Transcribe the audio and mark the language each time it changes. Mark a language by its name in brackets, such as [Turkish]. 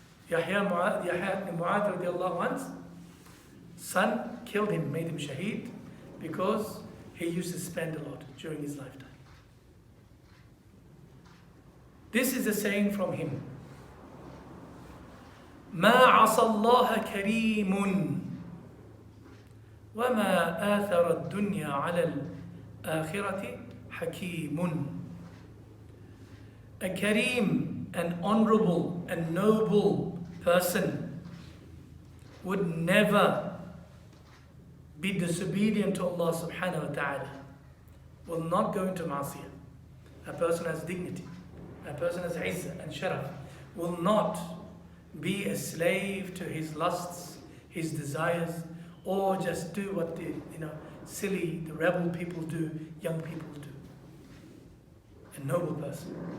[English] Yahya ibn Mu'adh radiallahu anhu's son killed him, made him shaheed, because he used to spend a lot during his lifetime. This is a saying from him. [Arabic] ما عصى الله كريم وما آثر الدنيا على الآخرة حكيم. [English] A kareem, an honorable and noble person would never be disobedient to Allah subhanahu wa ta'ala, will not go into ma'asiyah. A person has dignity, a person has izzah and sharaf, will not be a slave to his lusts, his desires, or just do what the silly, the rebel people do, young people do. A noble person.